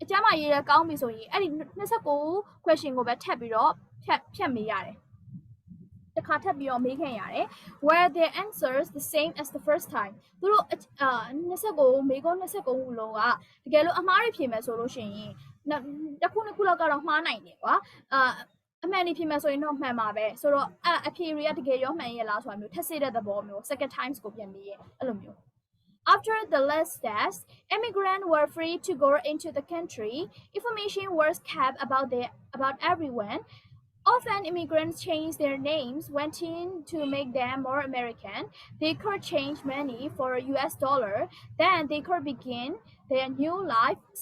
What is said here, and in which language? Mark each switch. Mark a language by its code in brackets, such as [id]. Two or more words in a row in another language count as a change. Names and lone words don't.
[my] ကျမ်းမာရေးကောင်းပြီဆိုရင်အဲ့ဒီ29 question ကိုပဲထပ်ပြီးတော့ဖြတ်မေးရတယ်တခါထပ်ပြီးတော့မေးခံရတယ် where [en] their answers the same as the first time [my] သူတို့29မေးခွန်း29ခုလုံးကတကယ်လို့အမှားတွေဖြေမယ်ဆိုလို့ရှိရင်တစ်ခုလောက်ကတော့မှားနိုင်တယ်ကွာအမှန်နေဖြစ်မယ်ဆိုရင်တော့မှန်ပါပဲဆိုတော့အဖြေတွေကတကယ်ရောမှန်ရဲ့လားဆိုတာမျိုးထပ်စစ်တဲ့သဘောမျိုး [en] second times [my] ကိုပြန်ပြီးရဲ့အဲ့လိုမျိုး [en] After the last test, immigrants were free to go into the country. Information was kept about everyone. Often immigrants changed their names, went in to make them more American. They could change money for a US dollar. Then they could begin their new life.